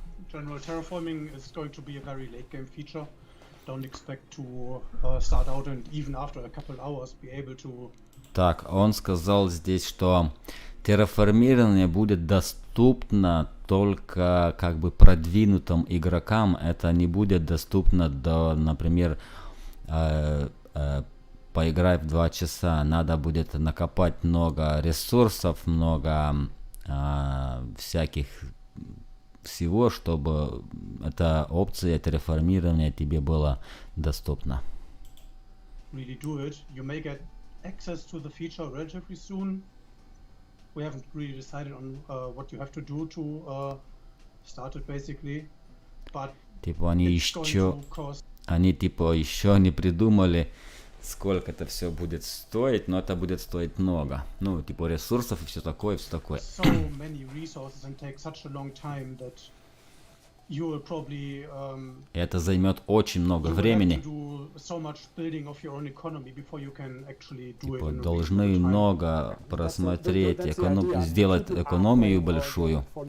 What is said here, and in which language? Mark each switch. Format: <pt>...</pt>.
<en>General terraforming is going to be a very late game feature. Don't expect to start out and even after a couple hours be able to.</en> <ru>Так, он сказал здесь, что терраформирование будет доступно только как бы продвинутым игрокам. Это не будет доступно до, например, поиграть в 2 часа. Надо будет накопать много ресурсов, много всяких всего, чтобы эта опция терраформирования тебе была доступна.</ru> <en>Really do it. You may get access to the feature relatively soon. We haven't really decided on what you have to do to start it basically. But</en> <ru>типа они еще не придумали, сколько это все будет стоить, но это будет стоить много. Ну, типа ресурсов и все такое, все такое.</ru> <en>So many resources and take such a long time that you will probably</en> <ru>это займет очень много времени. Типа должны много просмотреть, сделать экономию большую.</ru>